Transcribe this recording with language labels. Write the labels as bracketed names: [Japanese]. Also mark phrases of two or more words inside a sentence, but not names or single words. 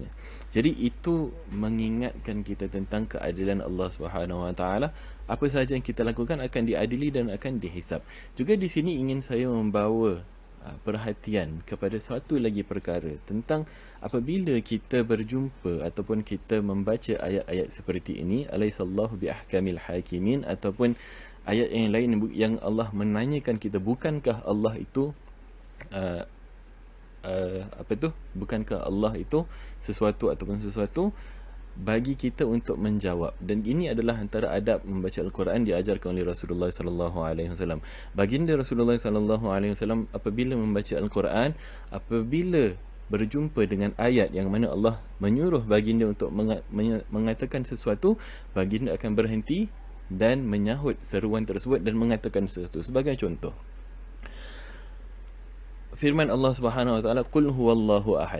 [Malay] Jadi itu mengingatkan kita tentang keadilan Allah [Arabic] سبحانه وتعالى. [Malay] Apa sahaja yang kita lakukan akan diadili dan akan dihisap. Juga di sini ingin saya membawa perhatian kepada satu lagi perkara, tentang apabila kita berjumpa ataupun kita membaca ayat-ayat seperti ini, [Arabic] أليس الله بأحكم الحاكمين, [Malay] ataupun ayat yang lain yang Allah menanyakan kita, bukankah Allah itu bukankah Allah itu sesuatu ataupun sesuatu, bagi kita untuk menjawab. Dan ini adalah antara adab membaca Al-Quran diajarkan oleh Rasulullah [Arabic] صلى الله عليه وسلم. [Malay] Baginda Rasulullah [Arabic] صلى الله عليه وسلم [Malay] apabila membaca Al-Quran, apabila berjumpa dengan ayat yang mana Allah menyuruh baginda untuk mengatakan sesuatu, baginda akan berhenti dan menyahut seruan tersebut dan mengatakan sesuatu. Sebagai contoh, firman Allah [Arabic] سبحانه وتعالى, قل هو الله أحد.